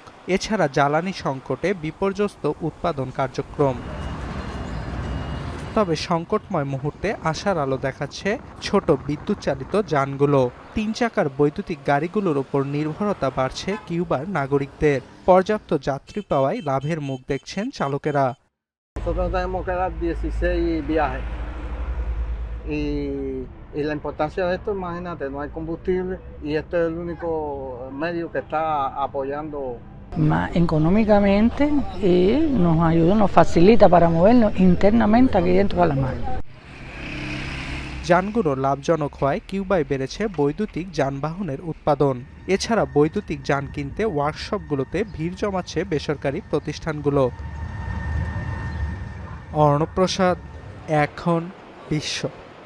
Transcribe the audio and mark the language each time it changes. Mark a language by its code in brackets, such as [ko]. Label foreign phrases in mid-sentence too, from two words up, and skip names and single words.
[bn] এছাড়া জ্বালানি সংকটে বিপর্যস্ত উৎপাদন কার্যক্রম। তবে সংকটময় মুহূর্তে আশার আলো দেখাচ্ছে ছোট বিদ্যুৎ চালিত যানগুলো। 3 চাকার বৈদ্যুতিক গাড়িগুলোর ওপর নির্ভরতা বাড়ছে কিউবার নাগরিকদের। পর্যাপ্ত যাত্রী পাওয়ায় লাভের মুখ দেখছেন চালকেরা। [es] Nosotros tenemos que dar 16 viajes y la importancia de esto, imagínate, no hay combustible y este es el único medio que está apoyando. Más económicamente y nos ayuda, nos facilita para movernos internamente aquí dentro de la mar. [bn] যানগুলো লাভজনক হওয়ায় কিউবায় বেড়েছে বৈদ্যুতিক যানবাহনের উৎপাদন। এছাড়া বৈদ্যুতিক যান কিনতে ওয়ার্কশপগুলোতে ভিড় জমাচ্ছে বেসরকারি প্রতিষ্ঠানগুলো। অর্ণব প্রসাদ, এখন বিশ্ব।